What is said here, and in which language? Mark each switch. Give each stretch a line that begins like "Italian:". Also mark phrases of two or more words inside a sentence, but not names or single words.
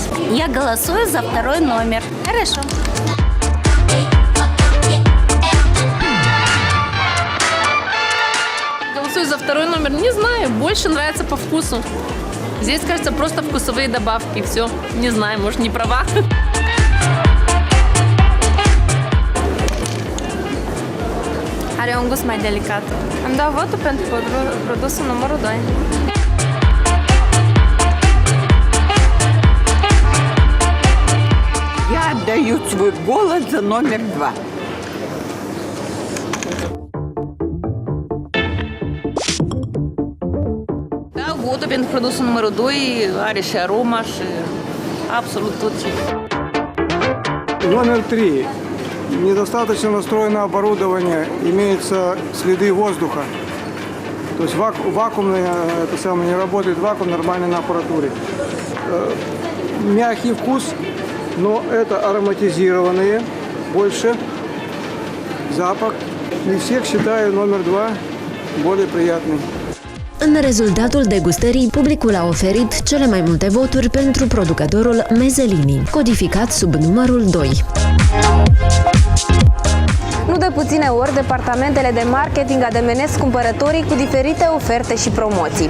Russian: Я голосую за второй номер. Хорошо. Голосую за второй номер. Не знаю, больше нравится по вкусу. Здесь, кажется, просто вкусовые добавки. Все. Не знаю, может, не права.
Romanian: Are un gust mai delicat. Îmi dau votul pentru produsul numărul 2.
Russian: Я отдаю свой голос за номер 2.
Romanian: Da, votul pentru produsul numărul 2 are și aroma și absolut tot ce...
Russian: Номер 3. Недостаточно настроено оборудование, имеются следы воздуха. То есть вакуумное, это самое, не работает вакуум нормально на аппаратуре. Мягкий вкус, но это ароматизированные больше. Запах. Не всех считаю номер 2 более приятный.
Romanian: În rezultatul degustării, publicul a oferit cele mai multe voturi pentru producătorul Mezelini, codificat sub numărul 2. Nu de puține ori, departamentele de marketing ademenesc cumpărătorii cu diferite oferte și promoții.